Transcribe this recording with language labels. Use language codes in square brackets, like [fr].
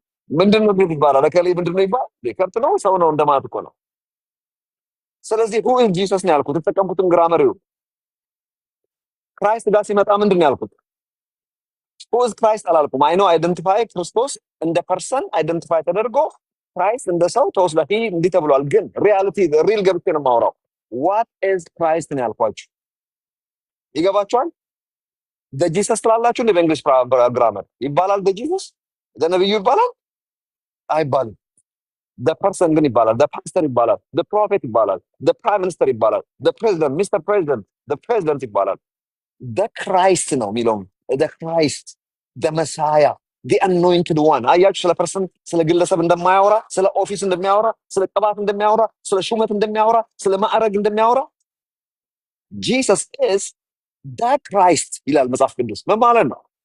[am] ምንድነው እንዴት ይባላል? ለከሌ ምንድነው ይባላል? ከብት ነው? ሰው ነው እንደማለት እኮ ነው። ስለዚህ [en] who is Jesus [am] ነው ያልኩት። የተጠቀምኩትን ግራመር ይሁን ክራይስት ጋር ሲመጣ ምንድን ነው ያልኩት? [en] who is Christ [am] አላልኩም። አይ ኖ አይደንቲፋይ ክርስቶስ እንደ ፐርሰን አይደንቲፋይ ተደርጎ ክራይስት እንደ ሰው ተወስዶ እንዲህ ተብሏል። ግን ሪያሊቲ ሪል ገብቼ ነው የማወራው። [en] what is Christ [am] ነው ያልኳችሁ። ይገባችኋል? [en] the Jesus [am] ትላላችሁ እንደ በእንግሊዝ ግራመር ይባላል። the Jesus ነብዩ ይባላል አይባልም። [en] the person [am] ግን ይባላል። [en] the pastor [am] ይባላል። [en] the prophet [am] ይባላል። [en] the prime minister [am] ይባላል። [en] the president Mr. [am] President the president ይባላል። the Christ ነው የሚለው [en] the Christ the Messiah the anointed one። [am] አያችሁ ስለ ፐርሰን ስለ ግለሰብ እንደማያወራ፣ ስለ ኦፊስ እንደሚያወራ፣ ስለ ቅባት እንደሚያወራ፣ ስለ ሹመት እንደሚያወራ፣ ስለ ማዕረግ እንደሚያወራ [en] Jesus is the Christ [am] ይላል መጽሐፍ ቅዱስ። ምን ማለት ነው?